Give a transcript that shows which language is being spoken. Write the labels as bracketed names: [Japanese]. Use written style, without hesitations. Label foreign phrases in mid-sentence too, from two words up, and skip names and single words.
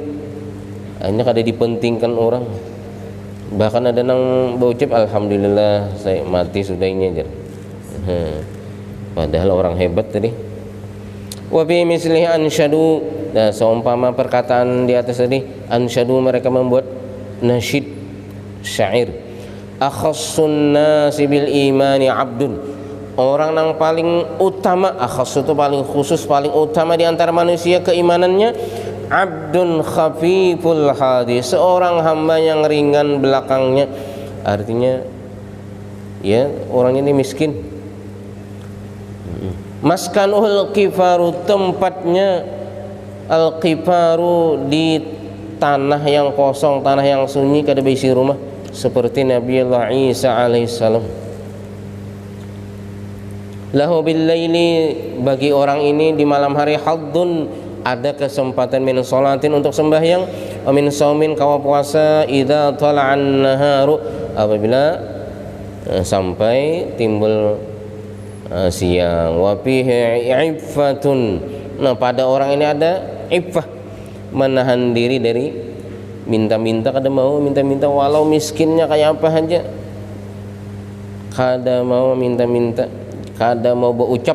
[Banjar] Hanya kada dipentingkan orang. Bahkan ada nang baucap alhamdulillah saya mati sudah ini aja. [Indonesian] Padahal orang hebat tadi. [Arabic] وبمثله أنشدوا, [Indonesian] nah seumpama perkataan di atas tadi, ansyadu, mereka membuat nasyid, syair. [Arabic] أخص الناس بالإيمان عبد, [Indonesian] orang yang paling utama, akhas itu paling khusus, paling utama di antara manusia keimanannya. [Arabic] عبد خفيف الحاذ, [Indonesian] seorang hamba yang ringan belakangnya. Artinya ya orang ini miskin. [Arabic] مسكنه القفار, [Indonesian] tempatnya al-kifaru di tanah yang kosong, tanah yang sunyi, kada berisi rumah, seperti Nabi Allah Isa alaihissalam. [Arabic] له بالليل, [Banjar] bagi orang ini di malam hari haddun, ada kesempatan [Arabic] من صلاة, [Banjar] untuk sembahyang, [Arabic] من صوم, [Banjar] kawa puasa, [Arabic] إذا طلع النهار, [Banjar] apabila sampai timbul siang. [Arabic] وفيه عفة, [Banjar] nah pada orang ini ada iffah, menahan diri dari minta-minta, kada mau minta-minta walau miskinnya kayak apa aja, kada mau minta-minta, kada mau berucap.